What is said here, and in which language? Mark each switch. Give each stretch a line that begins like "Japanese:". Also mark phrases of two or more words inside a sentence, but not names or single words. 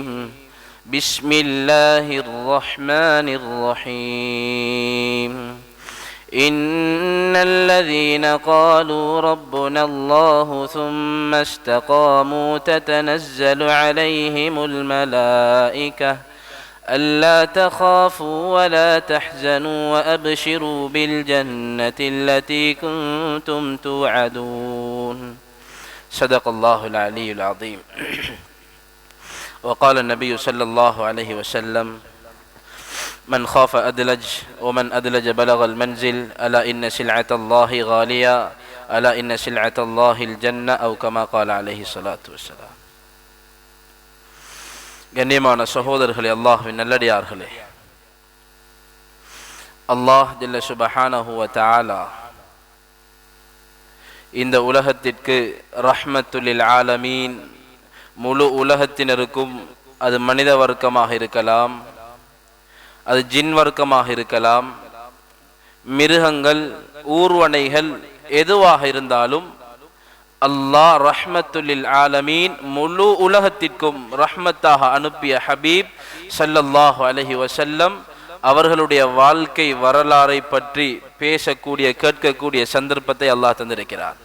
Arabic: بسم الله الرحمن الرحيم إن الذين قالوا ربنا الله ثم استقاموا تتنزل عليهم الملائكة ألا تخافوا ولا تحزنوا وأبشروا بالجنة التي كنتم توعدون صدق الله العلي العظيم وقال النبي صلى الله عليه وسلم من خاف أدلج ومن أدلج بلغ المنزل ألا إن سلعة الله غالية ألا إن سلعة الله الجنة أو كما قال عليه الصلاة والسلام.
Tamil: கண்ணியமான சகோதரர்களே, அல்லாஹ்வின் நல்லடியார்களே, அல்லாஹ்
Arabic: جل سبحانه وتعالى
Tamil: இந்த உலகத்திற்கு
Arabic: رحمة للعالمين,
Tamil: முழு உலகத்தினருக்கும், அது மனித வர்க்கமாக இருக்கலாம், அது ஜின் வர்க்கமாக இருக்கலாம், மிருகங்கள், ஊர்வனைகள், எதுவாக இருந்தாலும் அல்லாஹ்
Arabic: رحمة للعالمين
Tamil: முழு உலகத்திற்கும் ரஹ்மத்தாக அனுப்பிய ஹபீப்
Arabic: صلى الله عليه وسلم
Tamil: அவர்களுடைய வாழ்க்கை வரலாறை பற்றி பேசக்கூடிய, கேட்கக்கூடிய சந்தர்ப்பத்தை அல்லாஹ் தந்திருக்கிறார்.